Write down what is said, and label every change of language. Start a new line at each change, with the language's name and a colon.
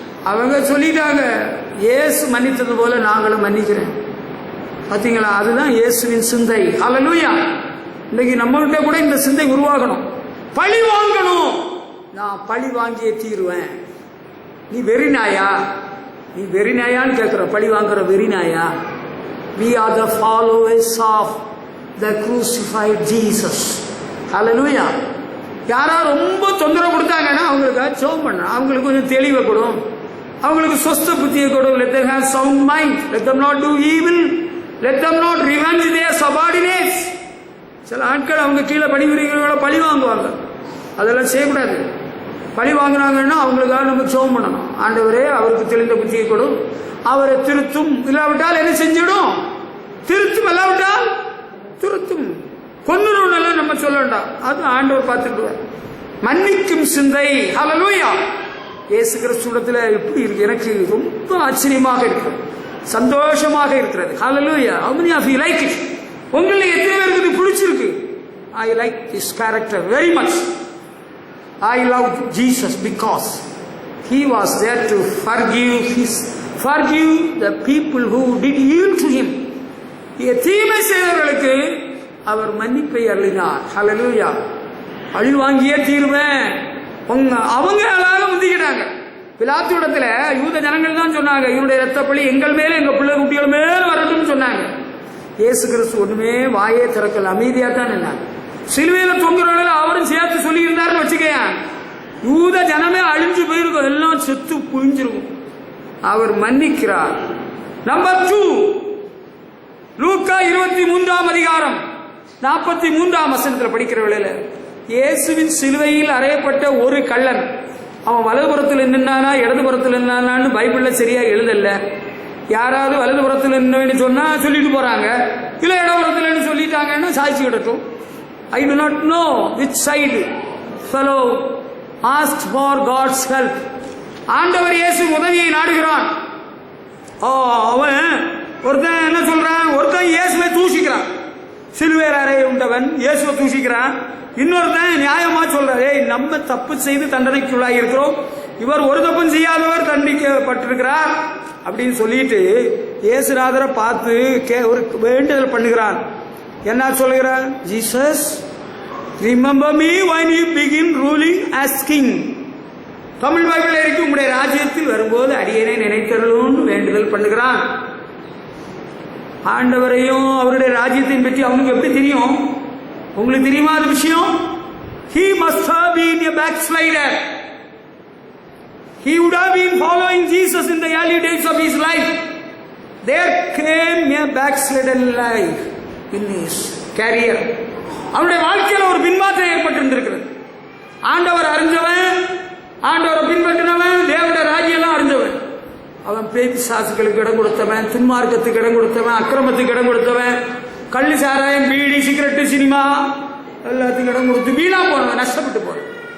Tamil: அவங்க சொல்லிட்டாங்க, இயேசு மன்னித்தது போல நாங்களும் மன்னிக்கிறேன். பார்த்தீங்களா? அதுதான் இயேசுவின் சிந்தை. ஹல்லேலூயா. இன்னைக்கு நம்மகிட்ட கூட இந்த சிந்தை உருவாகணும். பழி வாங்கணும், நான் பழி வாங்கியே தீருவேன். நீ வெறிநாயா? நீ வெறிநாயான்னு கேட்கிற, பழி வாங்குற வெறிநாயா?
English: We are the followers of the crucified Jesus. Hallelujah.
Tamil: யாரா ரொம்ப தொந்தரவு கொடுத்தாங்கன்னா அவங்களுக்கு ஜெபம் பண்ண, அவங்களுக்கு கொஞ்சம் தெளிவை கொடும், அவங்களுக்கு சொஸ்த புத்தியை கொடும்.
English: Let them have sound mind. Let them not do evil. Let them not revenge their subordinates.
Tamil: சில ஆட்கள் அவங்க கீழே பணிபுரிகளோட பழி வாங்குவாங்க. அதெல்லாம் செய்யக்கூடாது. பழி வாங்கினாங்கன்னா அவங்களுக்காக நம்ம ஜெபம் பண்ணணும். ஆண்டவரே அவருக்கு தெளிந்த புத்தியை கொடும், அவரை திருத்தும். இல்லாவிட்டால் என்ன செஞ்சிடும்? திருத்தும். இல்லாவிட்டால் திருத்தும். கொன்னுருவெல்லாம் நம்ம சொல்ல வேண்டாம், அது ஆண்டவர் பார்த்துக்குவார். மன்னிக்கும் சிந்தை. ஹல்லேலூயா. இயேசு கிறிஸ்துவிடத்தில் எப்படி இருக்கு? எனக்கு ரொம்ப ஆச்சரியமாக இருக்கிறது, சந்தோஷமாக இருக்கிறது. ஹல்லேலூயா.
English: how many of you like it?
Tamil: உங்களை எத்தனை பேருக்கு இது பிடிச்சிருக்கு?
English: I like this character very much. I love Jesus because He was there to forgive the people who did evil to him.
Tamil: தீமை செய்தவர்களுக்கு அவர் மன்னிப்பை அருளினார். ஹல்லேலூயா. பழி வாங்கியே தீருவேன் அவங்களால முந்திக்கிட்டாங்க. பிலாத்துவிடத்துல யூத ஜனங்கள் தான் சொன்னாங்க, இவருடைய ரத்த பழி எங்கள் மேல எங்க பிள்ளை குட்டிகள் மேல வரட்டும்னு சொன்னாங்க. இயேசு கிறிஸ்து ஒண்ணுமே வாயே திறக்கல, அமைதியா தான் நின்னாங்க. சிலுவையில தொங்குறவங்கள அவரும் சேர்த்து சொல்லி இருந்தாருன்னு வச்சுக்கையா, யூத ஜனமே அழிஞ்சு போயிருக்கும், எல்லாம் செத்து புரிஞ்சிருக்கும். அவர் மன்னிக்கிறார். நம்பர் 2, லூக்கா 23ஆம் அதிகாரம் 43ஆம் வசனத்தில் படிக்கிற வேளையில இயேசுவின் சிலுவையில் அறையப்பட்ட ஒரு கள்ளன், அவன் வலதுபுறத்தில் நின்னானா இடதுபுறத்தில் நின்னானான்னு பைபிள்ல சரியா எழுதல. யாராவது வலதுபுறத்தில் நின்னு சொன்னா சொல்லிட்டு போறாங்க, இல்ல இடதுபுறத்தில் சொல்லிட்டாங்கன்னா சாட்சி விடட்டும்.
English: I do not know which side fellow asked for God's help.
Tamil: ஆண்டவர் இயேசு உதவியை நாடுகிறான். அவன் ஒருத்தன் என்ன சொல்றான், ஒருத்தன் இயேசுவை தூஷிக்கிறான், சிலுவையில் அறையுண்டவன் இயேசுவை தூஷிக்கிறான். இன்னொருத்தன் நியாயமா சொல்றாரு, நம்ம தப்பு செய்து தண்டனைக்குள்ளாகி இருக்கிறோம், இவர் ஒரு தப்பும் செய்யாதவர் தண்டிக்கப்பட்டிருக்கிறார் அப்படின்னு சொல்லிட்டு இயேசுநாதரை பார்த்து ஒரு வேண்டுதல் பண்ணுகிறான். என்ன சொல்லுகிறான்?
English: Jesus, remember me when you begin ruling as king.
Tamil: Tamil Bible இருக்கு, உங்களுடைய ராஜ்யத்தில் வரும்போது அடியேனை நினைத்தருளும் வேண்டுதல் பண்ணுகிறான். ஆண்டவரையும் அவருடைய ராஜ்யத்தின் பற்றி அவனுக்கு எப்படி தெரியும்? உங்களுக்கு தெரியுமா அது விஷயம்?
English: He must have been a backslider. He would have been following Jesus in the early days of his life. There came a backslidden life in his career.
Tamil: அவனுடைய வாழ்க்கையில் ஒரு பின்மாற்றம் ஏற்பட்டிருந்திருக்கிறது. ஆண்டவர் அறிஞ்சவன், ஆண்டவரை பின்பற்றினவன், தேவனுடைய ராஜ்யம் அறிஞ்சவன். அவன் பேச்சு சாசுகளுக்கு இடம் கொடுத்தவன், துன்மார்க்கத்துக்கு இடம் கொடுத்தவன், அக்கிரமத்துக்கு இடம் கொடுத்தவன், கள்ளு சாராயம் பீடி சிகரெட்டு சினிமா எல்லாத்துக்கும் இடம் கொடுத்து வீணா போனவன், நஷ்டப்பட்டு போனவன்.